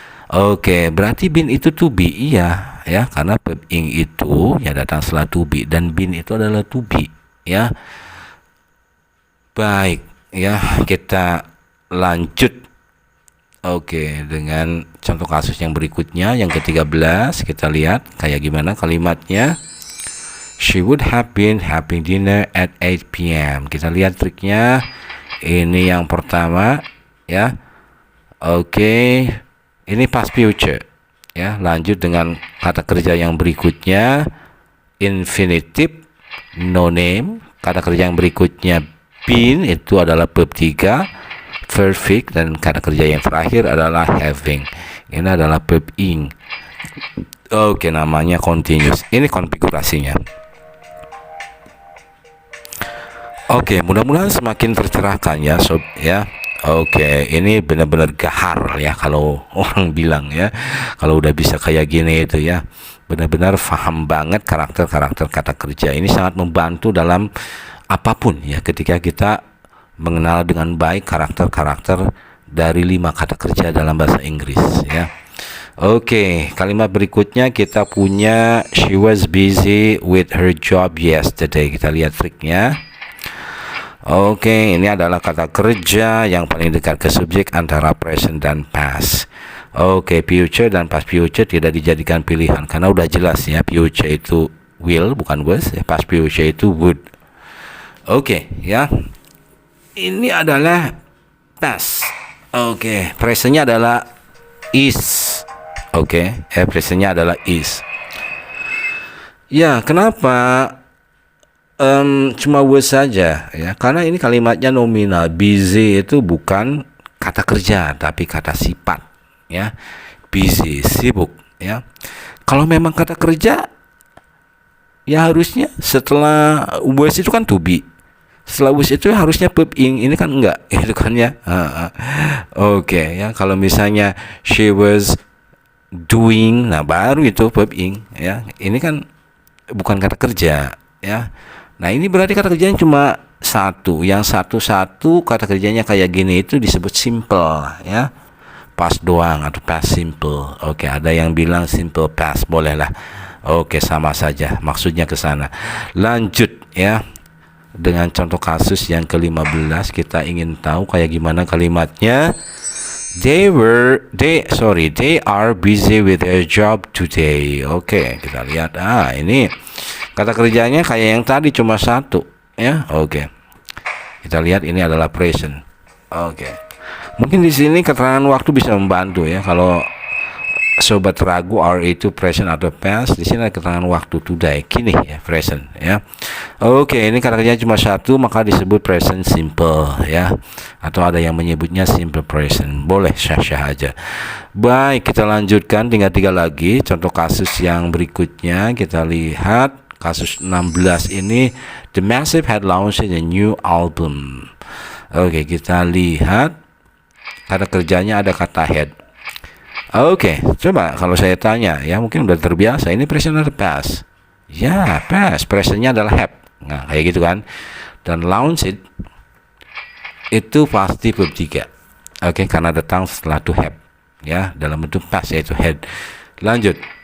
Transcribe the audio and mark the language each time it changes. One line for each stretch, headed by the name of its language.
Indonesian: Oke, berarti been itu to be. Iya ya, karena verb ing itu ya datang setelah to be dan been itu adalah to be ya. Baik ya, kita lanjut. Oke, dengan contoh kasus yang berikutnya, yang ke-13, kita lihat kayak gimana kalimatnya.
English: She would have been having dinner at 8 p.m.
Indonesian: Kita lihat triknya. Ini yang pertama ya. Oke, ini past future ya. Lanjut dengan kata kerja yang berikutnya, infinitive, no name. Kata kerja yang berikutnya been, itu adalah verb 3, perfect, dan kata kerja yang terakhir adalah having. Ini adalah verb ing. Oke, namanya continuous. Ini konfigurasinya. Oke, mudah-mudahan semakin tercerahkan ya sob ya. Oke, ini benar-benar gahar ya kalau orang bilang ya. Kalau udah bisa kayak gini itu ya, benar-benar paham banget karakter-karakter kata kerja. Ini sangat membantu dalam apapun ya, ketika kita mengenal dengan baik karakter-karakter dari 5 kata kerja dalam bahasa Inggris ya. Oke, kalimat berikutnya kita punya
English: she was busy with her job yesterday.
Indonesian: Kita lihat triknya. Oke, ini adalah kata kerja yang paling dekat ke subjek antara present dan past. Oke, future dan past future tidak dijadikan pilihan karena udah jelas ya, future itu will bukan was, past future itu would. Oke ya. Ini adalah past. Oke, presentnya adalah is. Oke, presentnya adalah is. Ya, kenapa cuma was saja ya? Karena ini kalimatnya nominal. Busy itu bukan kata kerja tapi kata sifat ya. Busy, sibuk ya. Kalau memang kata kerja ya harusnya setelah was itu kan to be. Setelah was itu harusnya verb ing, ini kan enggak, itu kan ya. Oke ya, kalau misalnya
English: she was doing,
Indonesian: nah baru itu verb ing ya. Ini kan bukan kata kerja ya. Nah, ini berarti kata kerjanya cuma satu. Yang satu-satu kata kerjanya kayak gini itu disebut simple, ya. Past doang atau past simple. Oke, ada yang bilang simple past, boleh lah. Oke, sama saja. Maksudnya ke sana. Lanjut ya. Dengan contoh kasus yang ke-15, kita ingin tahu kayak gimana kalimatnya.
English: They are busy with their job today.
Indonesian: Oke, kita lihat. Ini kata kerjanya kayak yang tadi cuma satu, ya. Oke. Kita lihat ini adalah present. Oke. Mungkin di sini keterangan waktu bisa membantu ya. Kalau sobat ragu are itu present atau past, di sini ada keterangan waktu today, kini ya, present ya. Oke, ini kata kerjanya cuma satu, maka disebut present simple ya. Atau ada yang menyebutnya simple present. Boleh syah-syah aja. Baik, kita lanjutkan, tinggal 3 lagi contoh kasus yang berikutnya. Kita lihat kasus 16 ini,
English: The Massive had launched a new album.
Indonesian: Oke, kita lihat kata kerjanya ada kata had. Oke, coba kalau saya tanya ya, mungkin udah terbiasa, ini present atau past? Ya, past. Presentnya adalah have. Nah, kayak gitu kan. Dan launch it itu pasti verb 3. Oke, karena datang setelah to have. Ya, dalam bentuk past yaitu had. Lanjut.